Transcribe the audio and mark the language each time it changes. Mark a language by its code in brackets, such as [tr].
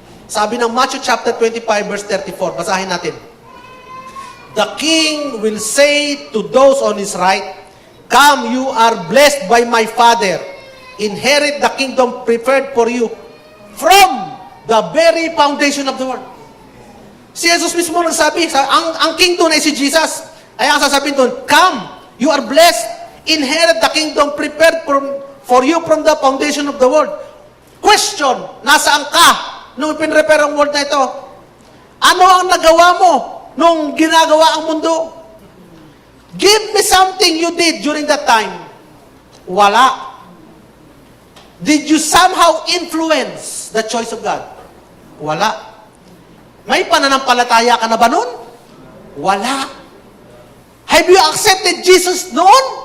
[tl] Sabi ng Matthew chapter 25 verse 34, basahin natin. [en] The king will say to those on his right, come, you are blessed by my Father. Inherit the kingdom prepared for you from the very foundation of the world. [tl] Si Jesus mismo nagsabi, ang king doon ay si Jesus. Ay ang sasabihin doon, [en] come, you are blessed. Inherit the kingdom prepared for you from the foundation of the world. [tl] Question, nasaan ka nung pinrepare ang world na ito? Ano ang nagawa mo nung ginagawa ang mundo? [en] Give me something you did during that time. [tl] Wala. [en] Did you somehow influence the choice of God? [tl] Wala. May pananampalataya ka na ba nun? Wala. [en] Have you accepted Jesus noon?